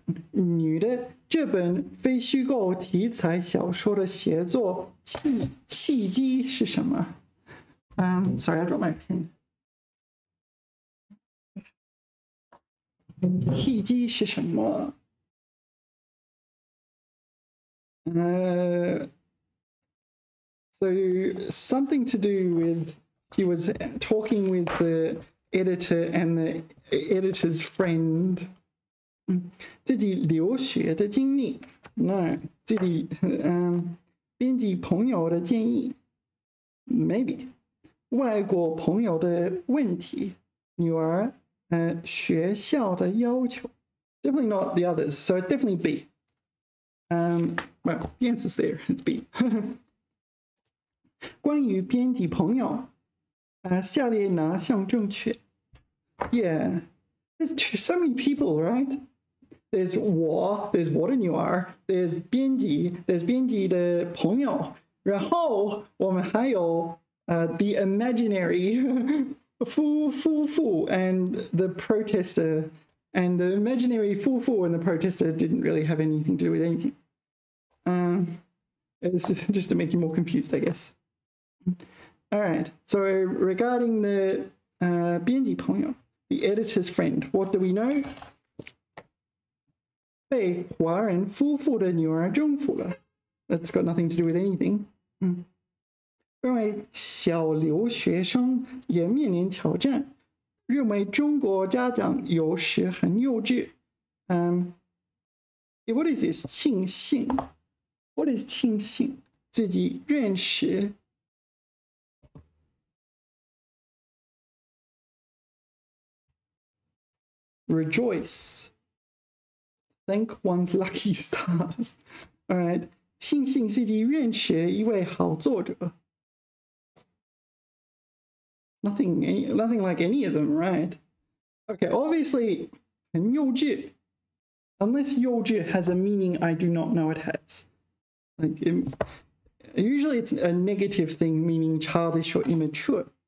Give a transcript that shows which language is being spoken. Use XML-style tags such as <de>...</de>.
<zh>女的这本非虚构题材小说的写作契机是什么？</zh> <en>Sorry, I dropped my pen.</en> <zh>契机是什么？</zh> <en>So something to do with she was talking with the editor and the editor's friend.</en> <zh>自己留学的经历，那自己编辑朋友的建议 ，maybe 外国朋友的问题，女儿学校的要求 ，</zh> <en>definitely not the others, so it's definitely B. Well, the answer's there. It's B.</en> <zh>关于编辑朋友，下列哪项正确 ？</zh> <en>Yeah, there's so many people, right? There's 我 there's 我的女儿 there's 编辑 there's 编辑的朋友，</en> <zh>然后我们还有</zh> <en>the imaginary 夫妇 and the protester, and the imaginary 夫妇 and the protester didn't really have anything to do with anything. It's just to make you more confused, I guess. All right, so regarding the 编辑朋友 the editor's friend, what do we know?</en> <zh>被华人夫妇的女儿征服了</zh> <en>That's got nothing to do with anything.</en> <zh>认为小留学生也面临挑战，认为中国家长有时很幼稚。</zh> <en>What is this? 庆幸 What is 庆幸？</en> <zh>自己认识</zh> <en>rejoice, thank one's lucky stars. All right.</en> <zh>庆幸自己认识一位好作者。</zh> <en>Nothing like any of them, right? Okay, obviously, 很幼稚. Unless 幼稚 has a meaning I do not know it has. Like, usually it's a negative thing, meaning childish or immature.</en>